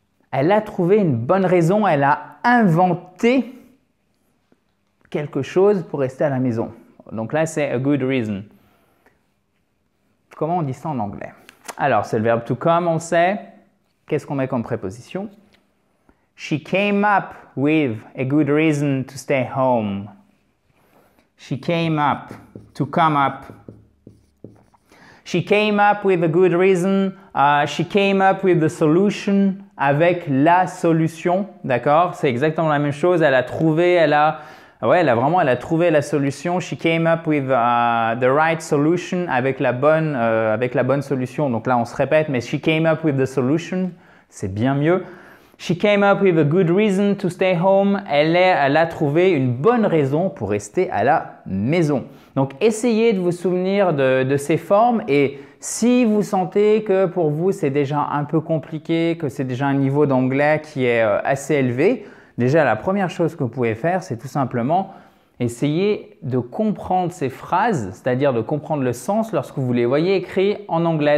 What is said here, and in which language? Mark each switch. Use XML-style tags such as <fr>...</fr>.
<fr>Elle a trouvé une bonne raison, elle a inventé quelque chose pour rester à la maison. Donc là, c'est</fr> <en>a good reason.</en> <fr>Comment on dit ça en anglais? Alors, c'est le verbe to come, on sait. Qu'est-ce qu'on met comme préposition?</fr> <en>She came up with a good reason to stay home. She came up, to come up. She came up with a good reason. She came up with the solution,</en> <fr>avec la solution, d'accord? C'est exactement la même chose. Elle a trouvé, elle a trouvé la solution.</fr> <en>She came up with the right solution,</en> <fr>avec la bonne solution. Donc là, on se répète, mais</fr> <en>she came up with the solution,</en> <fr>c'est bien mieux.</fr> <en>She came up with a good reason to stay home.</en> <fr>Elle a trouvé une bonne raison pour rester à la maison. Donc, essayez de vous souvenir de ces formes et si vous sentez que pour vous, c'est déjà un peu compliqué, que c'est déjà un niveau d'anglais qui est assez élevé, déjà, la première chose que vous pouvez faire, c'est tout simplement essayer de comprendre ces phrases, c'est-à-dire de comprendre le sens lorsque vous les voyez écrits en anglais.</fr>